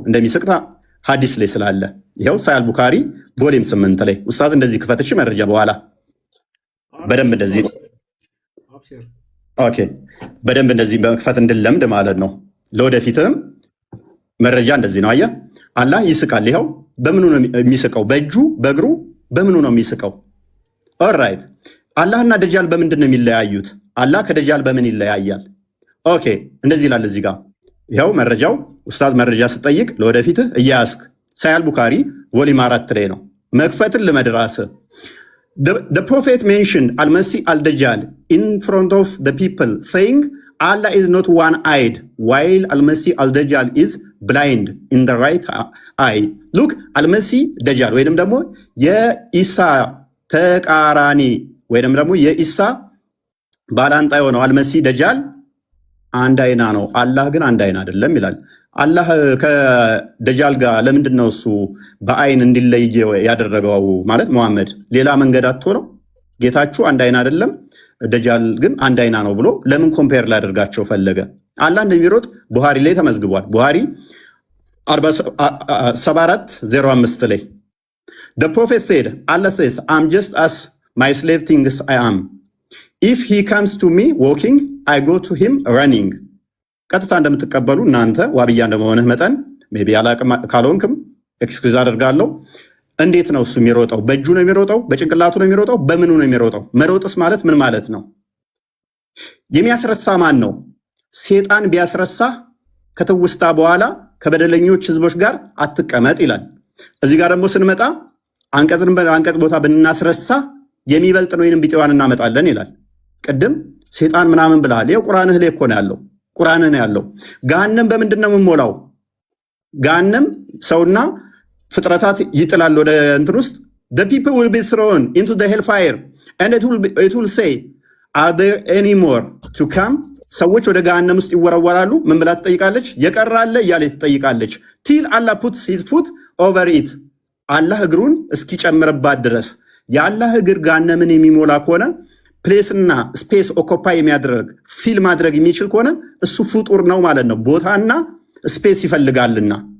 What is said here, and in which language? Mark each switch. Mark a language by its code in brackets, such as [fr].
[am] እንደሚስቅ ሐዲስ ላይ ስላለ ይኸው ሳሂህ ቡኻሪ ቮሊም 8 ላይ ኡስታዝ እንደዚህ ክፈትሽ መረጃ በኋላ በደንብ እንደዚህ ኦኬ በደንብ እንደዚህ በክፈት እንድለምድ ማለት ነው። ለወደፊትም መረጃ እንደዚህ ነው። አየህ አላህ ይስቃል። ይኸው በምኑ ነው የሚስቀው? በእጁ በእግሩ በምኑ ነው የሚስቀው? ኦልራይት አላህና ደጃል በምንድን ነው የሚለያዩት? አላህ ከደጃል በምን ይለያያል? ኦኬ እንደዚህ ይላል እዚህ ጋር ይኸው መረጃው ኡስታዝ መረጃ ስጠይቅ ለወደፊትህ እያያስክ ሳሂህ ቡኻሪ ቮሊም 4 ላይ ነው። መክፈትን ልመድራስ [en] The prophet mentioned Al-Masih al-Dajjal in front of the people saying Allah is not one-eyed while Al-Masih al-Dajjal is blind in the right eye. [am] Look Al-Masih Dajjal ወይንም ደግሞ የኢሳ ተቃራኒ ወይንም ደግሞ የኢሳ ባላንጣ የሆነው አልመሲህ ደጃል አንድ አይና ነው፣ አላህ ግን አንድ አይና አይደለም ይላል። አላህ ከደጃል ጋር ለምንድን ነው እሱ በአይን እንዲለይ ያደረገው? ማለት መሐመድ ሌላ መንገድ አጥቶ ነው? ጌታችሁ አንድ አይና አይደለም ደጃል ግን አንድ አይና ነው ብሎ ለምን ኮምፔር ላደርጋቸው ፈለገ? አላህ እንደሚሮጥ ቡሃሪ ላይ ተመዝግቧል። ቡሃሪ 74:05 ላይ [en] The prophet said, Allah says, I'm just as my slave thinks I am. If he comes to me walking, I go to him running. [am] ቀጥታ እንደምትቀበሉ እናንተ ዋብያ እንደመሆንህ መጠን ሜቢ አላቅም ካልሆንክም ኤክስኪውዝ አደርጋለሁ። እንዴት ነው እሱ የሚሮጠው? በእጁ ነው የሚሮጠው? በጭንቅላቱ ነው የሚሮጠው? በምኑ ነው የሚሮጠው? መሮጥስ ማለት ምን ማለት ነው? የሚያስረሳ ማን ነው? ሴጣን ቢያስረሳህ ከትውስታ በኋላ ከበደለኞች ህዝቦች ጋር አትቀመጥ ይላል። እዚህ ጋር ደግሞ ስንመጣ አንቀጽ ቦታ ብናስረሳ የሚበልጥ ነው ወይንም ቢጤዋን እናመጣለን ይላል። ቅድም ሴጣን ምናምን ብለሃል። ይኸው ቁርአንህ ላይ እኮ ነው ያለው። ቁርአንህ ነው ያለው። ገሃነም በምንድን ነው የምሞላው? ገሃነም ሰውና ፍጥረታት ይጥላል ወደ እንትን ውስጥ [en] the people will be thrown into the hellfire and it will say are there any more to come [am] ሰዎች ወደ ገሃነም ውስጥ ይወረወራሉ። ምን ብላ ትጠይቃለች? የቀራለ እያለ ትጠይቃለች። [en] ቲል አላህ ፑትስ ሂዝ ፉት ኦቨር ኢት፣ [am] አላህ እግሩን እስኪጨምርባት ድረስ። የአላህ እግር ገሃነምን የሚሞላ ከሆነ ፕሌስና ስፔስ ኦኮፓይ የሚያደርግ ፊል ማድረግ የሚችል ከሆነ እሱ ፍጡር ነው ማለት ነው። ቦታና ስፔስ ይፈልጋልና